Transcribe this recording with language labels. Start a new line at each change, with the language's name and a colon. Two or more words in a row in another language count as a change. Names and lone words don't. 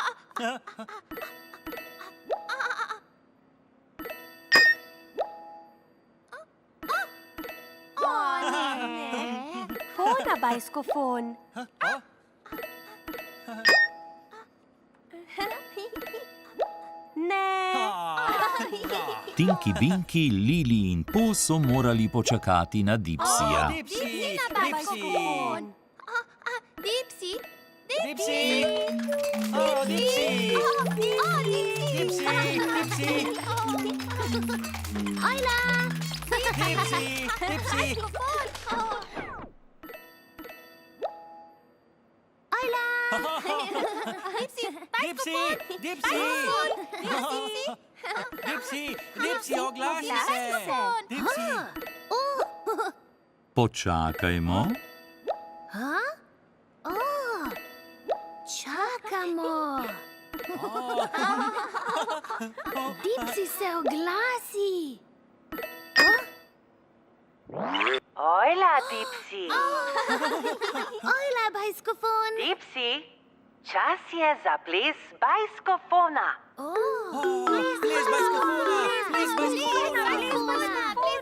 Slovenian: Hoda bajskofon. Ne. Tinky Binky, Lili in Po so morali počakati na Dipsija. Dipsi! Bajskofon. Dipsi. Dipsi! Dipsi! Dipsi! Hojla. Dipsi! Bajskofon. Hojla. Dipsi. Dipsi! Dipsi, oglasi se! Dipsi! Počakajmo. Čakamo. Dipsi se oglasi. Ojla, Dipsi. Hojla, bajskofon. Dipsi, čas je za ples bajskofona. Ples bajskofona! Ples bajskofona!